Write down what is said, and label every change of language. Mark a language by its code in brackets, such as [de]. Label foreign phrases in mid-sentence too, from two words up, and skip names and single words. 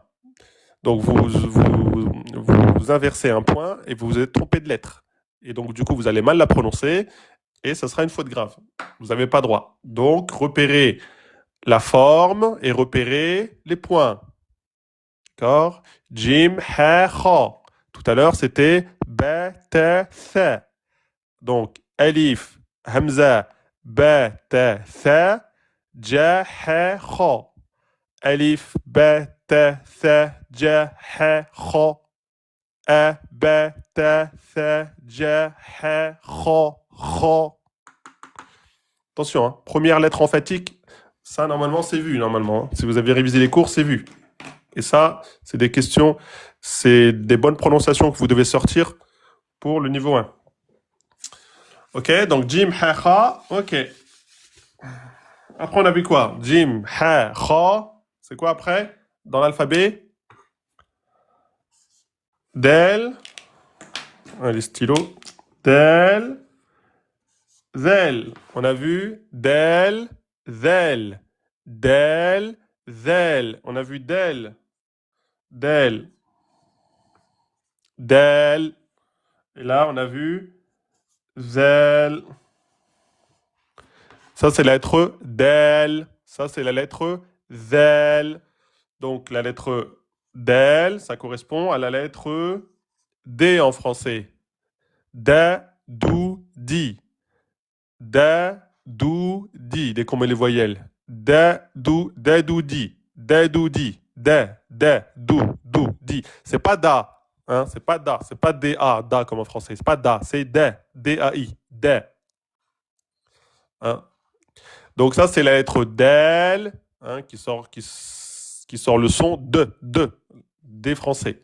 [fr] Donc vous inversez un point et vous vous êtes trompé de lettre. Et donc du coup, vous allez mal la prononcer et ça sera une faute grave. Vous n'avez pas droit. Donc repérez la forme et repérez les points. D'accord? [ar] جيم، حاء، خاء. [fr] Tout à l'heure, c'était [ar] باء، تاء، ثاء. Donc, ألف، همزة، باء، تاء, ثاء، جيم، حاء، خاء. ألف، باء، تاء, ثاء، جيم، حاء، خاء. أ، باء، تاء، ثاء، جيم، حاء، خاء، خاء. [fr] Attention, hein. Première lettre emphatique, ça, normalement, c'est vu, normalement. Hein. Si vous avez révisé les cours, c'est vu. Et ça, c'est des questions, c'est des bonnes prononciations que vous devez sortir pour le niveau 1. Ok, donc [ar] جيم، حاء، خاء, [fr] ok. Après, on a vu quoi? [ar] جيم، حاء، خاء, [fr] c'est quoi après? Dans l'alphabet? Del, les stylos. [ar] دال، ذال. [fr] On a vu [ar] دال، ذال. دال، ذال. [fr] On a vu Del. Del. Del. Et là, on a vu Zel. Ça, c'est la lettre Del. Ça, c'est la lettre Zel. Donc, la lettre Del, ça correspond à la lettre D en français. Da, dou, di. Da, dou, di. Dès qu'on met les voyelles. Da, dou, di. Dedoudi. Dou, di. C'est pas da. Hein, c'est pas da. C'est pas da, da comme en français. C'est pas da. C'est D-A-I. De. Hein. Donc ça, c'est la lettre del, hein, qui sort le son des français.